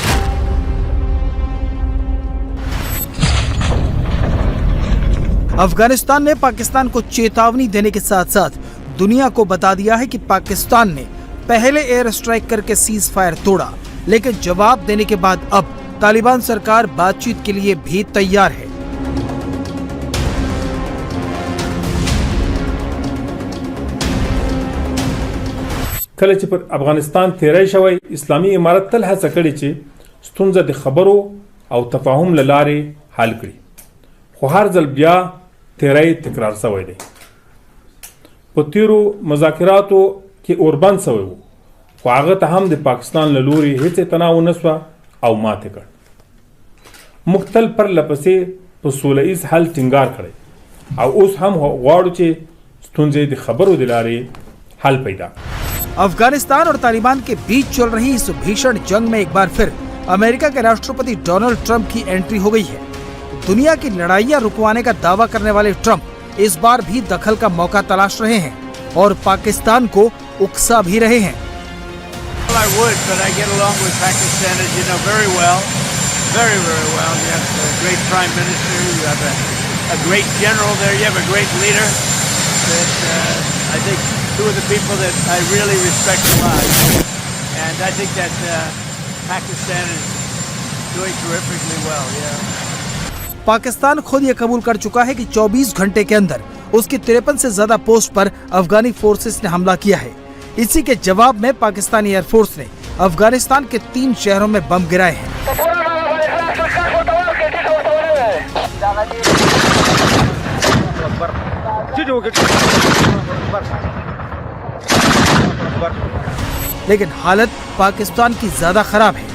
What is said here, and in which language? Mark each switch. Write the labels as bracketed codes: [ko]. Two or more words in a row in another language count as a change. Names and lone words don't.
[hi] अफगानिस्तान ने पाकिस्तान को चेतावनी देने के साथ साथ दुनिया को बता दिया है कि पाकिस्तान ने पहले [en] air strike [hi] करके [en] ceasefire [hi] तोड़ा, लेकिन जवाब देने के बाद अब तालिबान सरकार बातचीत के लिए भी तैयार है। [ps] کله چې پر افغانستان تیری شوی اسلامي امارت تل هڅه کړې چې ستونزه د خبرو او تفاهم له لارې حل کړي، خو هر ځل بیا تیری تکرار شوی دی. په تیرو مذاکراتو کې اوربند شوی و، خو هغه ته هم د پاکستان له لوري هیڅ اعتنا ونه شوه او ماتې کړ. موږ تل پرله پسې په سوله ایز حل ټینګار کړی او اوس هم غواړو چې ستونزې د خبرو د لارې حل پیدا کړي. [hi] अफगानिस्तान और तालिबान के बीच चल रही इस भीषण जंग में एक बार फिर अमेरिका के राष्ट्रपति डोनाल्ड ट्रंप की एंट्री हो गई है। दुनिया की लड़ाइयां रुकवाने का दावा करने वाले ट्रंप इस बार भी दखल का मौका तलाश रहे हैं और पाकिस्तान को उकसा भी रहे हैं। [en] Two of the people that I really respect a lot, and I think that Pakistan is doing terrifically well. Yeah. [hi] पाकिस्तान खुद ये कबूल कर चुका है कि 24 घंटे के अंदर उसकी 53 से ज्यादा पोस्ट पर अफगानी फोर्सेस ने हमला किया है। इसी के जवाब में पाकिस्तानी एयरफोर्स ने अफगानिस्तान के 3 शहरों में बम गिराए हैं। लेकिन हालत पाकिस्तान की ज्यादा खराब है।